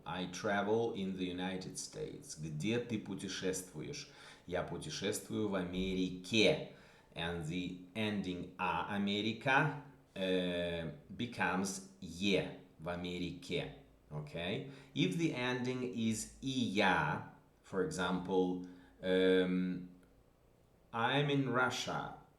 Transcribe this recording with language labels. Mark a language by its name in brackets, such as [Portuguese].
[English] I travel in the United States. [Russian] Где ты путешествуешь? Я путешествую в Америке. [English] And the ending a America becomes ye, [Russian] в Америке. [English] Okay? If the ending is iya, for example, I'm in Russia.